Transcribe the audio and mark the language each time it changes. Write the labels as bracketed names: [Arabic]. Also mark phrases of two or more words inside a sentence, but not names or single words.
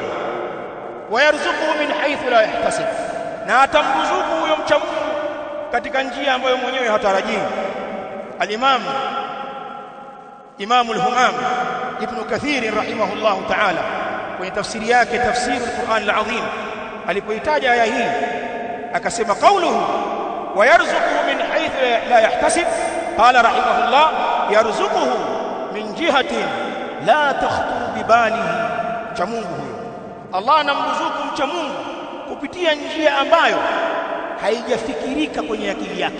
[Arabic] ويرزقه من حيث لا يحتسب, [Swahili] na atamruzuku huyo mcha Mungu katika njia ambayo mwenyewe hatarajii. [Arabic] الإمام الهمام ابن كثير رحمه الله تعالى [Swahili] kwenye tafsiri yake [Arabic] تفسير القرآن العظيم, [Swahili] alipoitaja aya hii akasema, [Arabic] قوله ويرزقه من حيث لا يحتسب قال رحمه الله يرزقه من جهة لا تخطر بباله. [Swahili] Mcha Mungu huyo Allah anamruzuku mcha Mungu kupitia njia ambayo haijafikirika kwenye akili yake.